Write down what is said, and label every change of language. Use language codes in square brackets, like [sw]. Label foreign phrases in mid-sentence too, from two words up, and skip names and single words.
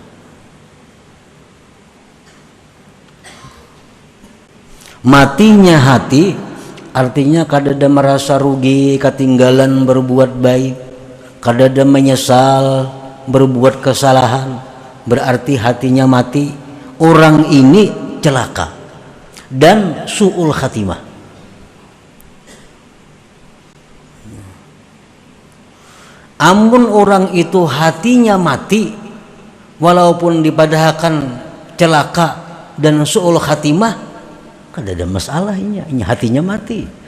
[bjn] Matinya hati artinya kada ada merasa rugi ketinggalan berbuat baik, kada ada menyesal berbuat kesalahan, berarti hatinya mati. [id] Orang ini celaka dan [ar] سوء الخاتمة. [bjn] Amun orang itu hatinya mati, walaupun dipadahkan celaka dan [ar] سوء الخاتمة, [bjn] kan ada masalah ini hatinya mati.